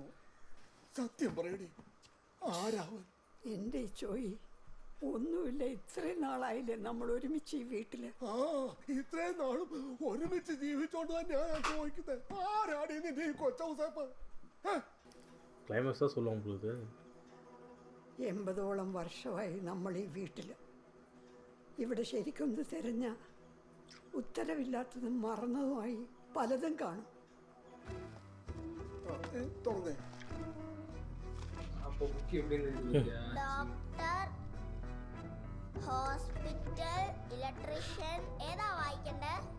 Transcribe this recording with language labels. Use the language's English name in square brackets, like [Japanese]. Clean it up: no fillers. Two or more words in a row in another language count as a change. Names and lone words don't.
[Malayalam] സത്യം പറയടി, ആരാവൻ? എൻ്റെ ചോയി ഒന്നുമില്ല. ഇത്രയും നാളായില്ലേ നമ്മൾ ഒരുമിച്ച് ഈ വീട്ടില്. ആ, ഇത്രയും നാളും ഒരുമിച്ച് ജീവിച്ചോണ്ട് തന്നെയാണ് ഞാൻ ചോദിക്കുന്നത്. ആരാടി നിന്റെ ഈ കൊച്ചൗസേപ്പ്? [Tamil] ക്ലൈമാക്സ് தான் சொல்லுவாங்க உங்களுக்கு. [Malayalam] 80ഓളം വർഷമായി നമ്മൾ ഈ വീട്ടിൽ. ഇവിടെ ശരിക്കൊന്ന് തിരഞ്ഞ ഉത്തരവില്ലാത്തതും മറന്നതുമായി പലതും കാണും. തുറന്നേ. ഡോക്ടർ, ഹോസ്പിറ്റൽ, ഇലക്ട്രീഷ്യൻ ഏതാ വായിക്കണ്ടേ?